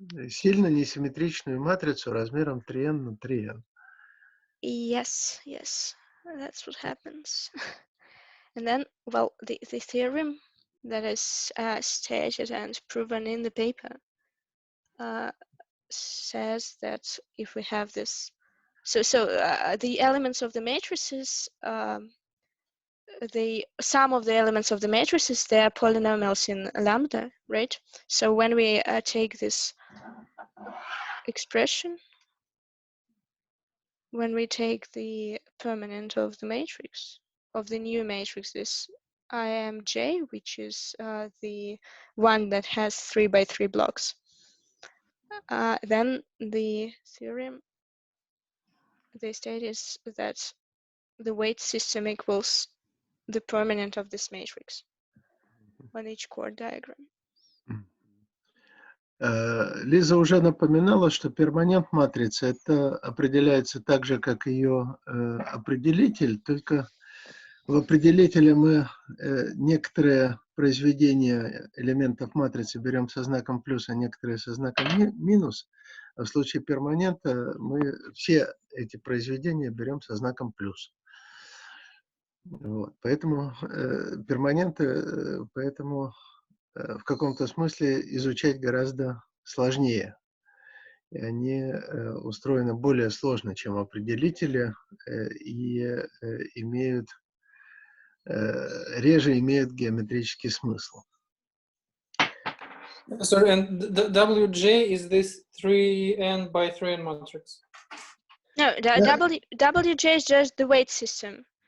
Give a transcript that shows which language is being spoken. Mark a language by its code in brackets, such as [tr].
[ru] сильно несимметричную матрицу размером 3n на 3n. [en] Yes, that's what happens. And then, well, the theorem that is stated and proven in the paper says that if we have this, so the elements of the matrices, the sum of the elements of the matrices, they are polynomials in lambda, right? So when we take this expression, when we take the permanent of the matrix, of the new matrix, this IMJ, which is the one that has 3x3 blocks, then the theorem, they state is that the weight system equals the permanent of this matrix on each chord diagram. [ru] Лиза уже напоминала, что перманент матрицы это определяется так же, как ее определитель, только в определителе мы некоторые произведения элементов матрицы берем со знаком плюс, а некоторые со знаком минус. А в случае перманента мы все эти произведения берем со знаком плюс. Вот. Поэтому перманенты, в каком-то смысле изучать гораздо сложнее. И они устроены более сложно, чем определители, и реже имеют геометрический смысл. [en] Sorry, and the WJ is this 3n by 3n matrix? No, the WJ is just the weight system.